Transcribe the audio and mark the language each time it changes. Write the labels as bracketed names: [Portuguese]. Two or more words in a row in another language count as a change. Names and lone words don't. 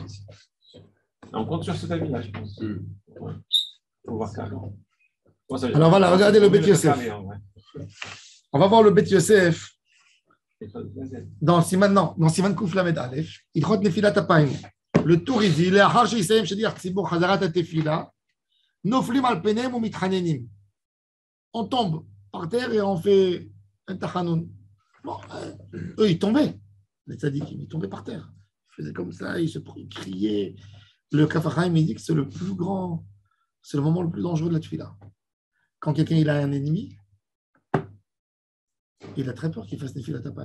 [French] On compte sur cet avis-là, je pense. Ouais. Faut voir carrément. Alors voilà, regardez le Bet Yosef. On va voir le Bet Yosef. Dans [Hebrew] סימן קוף למד אלף, הלכות נפילת אפיים. [French] Le tour, il dit, [Hebrew] לאחר שיסיים שליח ציבור חזרת התפילה, נופלים על פניהם ומתחננים. [French] On tombe par terre et on fait un tachanoun. Bon, eux, ils tombaient. Les tzadikim, ils tombaient par terre. Ils faisaient comme ça, ils se criaient. Le Kaf HaChaim, il dit que c'est le plus grand, c'est le moment le plus dangereux de la tefila. Quand quelqu'un il a un ennemi, il a très peur qu'il fasse [Hebrew] נפילת אפיים.